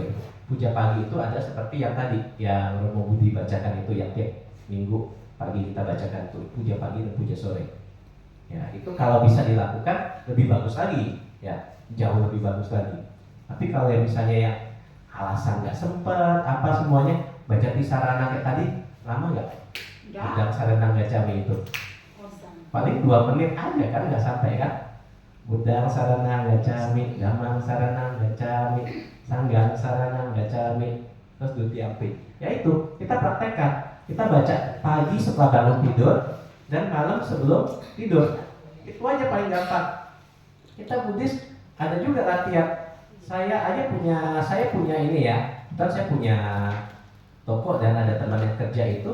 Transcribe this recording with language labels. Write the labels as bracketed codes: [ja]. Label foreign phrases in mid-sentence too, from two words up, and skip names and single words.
[id] Puja pagi itu ada seperti yang tadi, yang Romo Budi bacakan itu, yang tiap minggu pagi kita bacakan itu, puja pagi dan puja sore. Ya, itu kalau bisa dilakukan lebih bagus lagi, ya, jauh lebih bagus lagi. Tapi kalau yang misalnya yang alasan nggak sempet, apa semuanya, baca Tisarana kayak tadi, lama nggak? [pi] Budang saranang gacami [id] itu paling 2 menit aja kan, nggak sampai kan? [pi] Budang saranang gacami, damang saranang gacami, sanggang saranang gacami, [id] terus dutiampi. Ya itu kita praktekkan. Kita baca pagi setelah bangun tidur dan malam sebelum tidur. Itu aja paling gampang. Kita Buddhis ada juga latihan. Saya punya ini ya. Dan saya punya toko dan ada teman yang kerja itu.